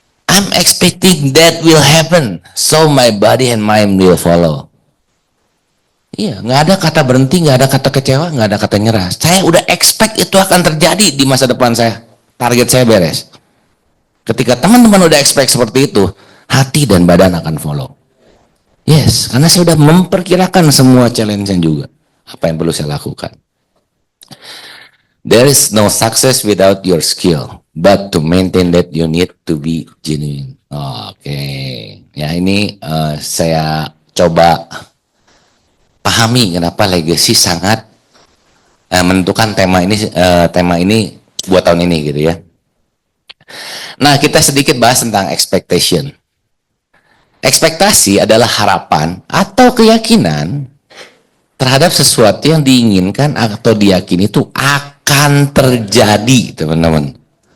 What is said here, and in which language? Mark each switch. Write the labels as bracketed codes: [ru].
[en] I'm expecting that will happen, so my body and mind will follow. [id] Iya, nggak ada kata berhenti, nggak ada kata kecewa, nggak ada kata nyerah. Saya udah expect itu akan terjadi di masa depan saya. Target saya beres. Ketika teman-teman udah expect seperti itu, hati dan badan akan follow. Yes, karena saya sudah memperkirakan semua challenge-nya juga. Apa yang perlu saya lakukan. [en] There is no success without your skill. But to maintain that you need to be genuine. Oke. [id] Ya ini saya coba pahami kenapa legacy sangat menentukan tema ini buat tahun ini gitu ya. Nah, kita sedikit bahas tentang expectation. Ekspektasi adalah harapan atau keyakinan terhadap sesuatu yang diinginkan atau diyakini itu akan terjadi, teman-teman.